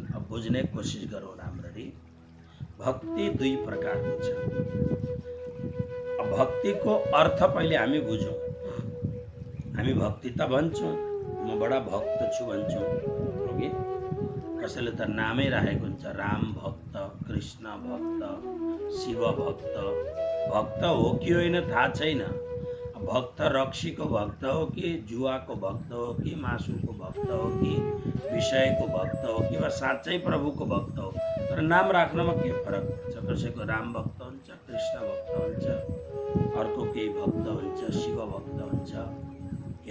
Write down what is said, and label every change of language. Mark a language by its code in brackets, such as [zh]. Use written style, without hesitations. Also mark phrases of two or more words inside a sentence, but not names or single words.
[ne] अब बुझ्ने कोसिस गरौँ राम्ररी। भक्ति दुई प्रकारको छ। अब भक्तिको अर्थ पहिले हामी बुझौँ। हामी भक्ति त भन्छौँ, म बडा भक्त छु भन्छौँ, ओके? कसैले त नामै राखेको हुन्छ, राम भक्त, कृष्ण भक्त, शिव भक्त। भक्त हो कि होइन थाहा छैन। भक्त रक्सीको भक्त हो कि जुवाको भक्त हो कि मासुको भक्त हो कि विषयको भक्त हो कि वा साँच्चै प्रभुको भक्त हो, तर नाम राख्नमा के फरक हुन्छ? कसैको राम भक्त हुन्छ, कृष्ण भक्त हुन्छ, अर्को केही भक्त हुन्छ, शिव भक्त हुन्छ।